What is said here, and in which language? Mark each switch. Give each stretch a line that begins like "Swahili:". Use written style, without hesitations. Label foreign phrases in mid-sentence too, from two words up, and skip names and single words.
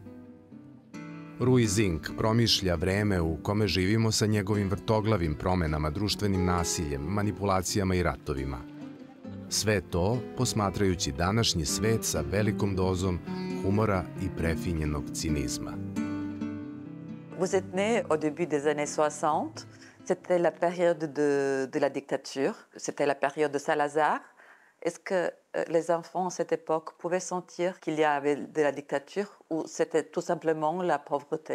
Serbian: Ruizinc promišlja vreme u kome živimo sa njegovim vrtoglavim promenama, društvenim nasiljem, manipulacijama i ratovima. Sve to posmatrajući današnji svet sa velikom dozom humora i prefinjenog cinizma.
French: Vous êtes né au début des années 60. C'était la période de la dictature. C'était la période de Salazar. Est-ce que les enfants à cette époque pouvaient sentir qu'il y avait de la dictature ou c'était tout simplement la pauvreté?